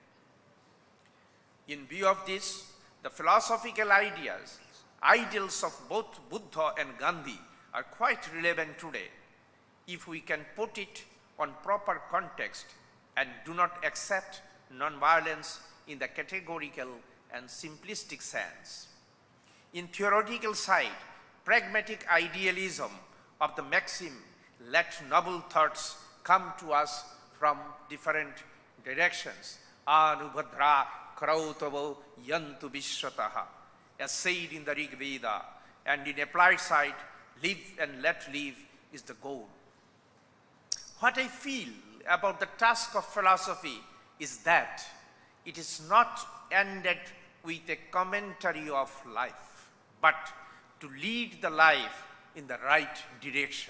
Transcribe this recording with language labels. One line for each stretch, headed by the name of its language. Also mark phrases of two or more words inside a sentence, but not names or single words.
English: In view of this, the philosophical ideals of both Buddha and Gandhi are quite relevant today if we can put it on proper context and do not accept nonviolence in the categorical and simplistic sense. In theoretical side, pragmatic idealism of the maxim, let noble thoughts come to us from different directions,
Sanskrit: anubhadra krautavo yantu vishwataha,
English: as said in the Rig Veda, and in applied side, live and let live is the goal. What I feel about the task of philosophy is that it is not ended with a commentary of life, but to lead the life in the right direction.